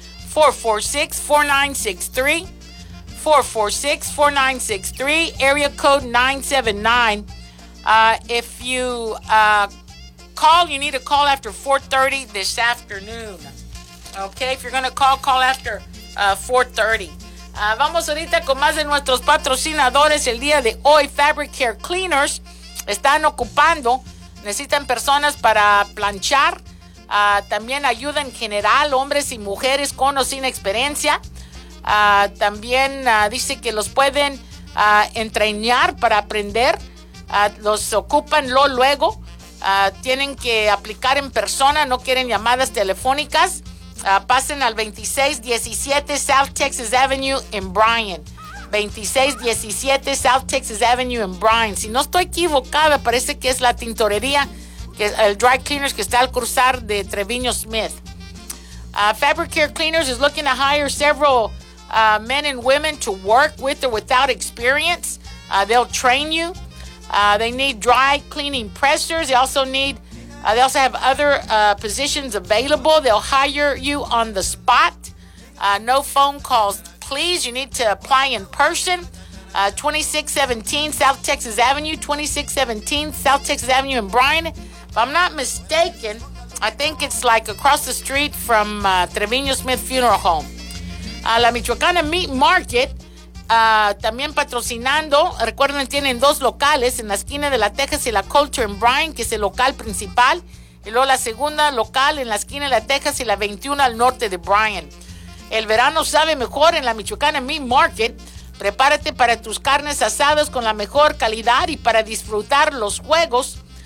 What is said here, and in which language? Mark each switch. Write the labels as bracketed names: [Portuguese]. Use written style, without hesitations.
[English] 446-4963. 446-4963. Area code 979. If you call, you need to call after 4:30 this afternoon. Okay, if you're going to call, call after 4:30. [Spanish] Vamos ahorita con más de nuestros patrocinadores el día de hoy. Fabric Care Cleaners están ocupando. Necesitan personas para planchar. También ayuda en general, hombres y mujeres con o sin experiencia. También dice que los pueden entrenar para aprender. Los ocupan luego. Tienen que aplicar en persona, no quieren llamadas telefónicas. Pasen al 2617 South Texas Avenue en Bryan. 2617 South Texas Avenue en Bryan. Si no estoy equivocada, parece que es la tintorería, el dry cleaners que está al cruzar de Treviño Smith. [English] Fabric Care Cleaners is looking to hire several men and women to work with or without experience. They'll train you. They need dry cleaning pressers. They also need, they also have other positions available. They'll hire you on the spot. No phone calls, please. You need to apply in person. 2617 South Texas Avenue, 2617 South Texas Avenue in Bryan. If I'm not mistaken, I think it's like across the street from Treviño Smith Funeral Home. [Spanish] La Michoacana Meat Market, también patrocinando. Recuerden, tienen 2 locales en la esquina de la Texas y la Culture en Bryan, que es el local principal. Y luego la segunda local en la esquina de la Texas y la 21 al norte de Bryan. El verano sabe mejor en la Michoacana Meat Market. Prepárate para tus carnes asadas con la mejor calidad y para disfrutar los juegos.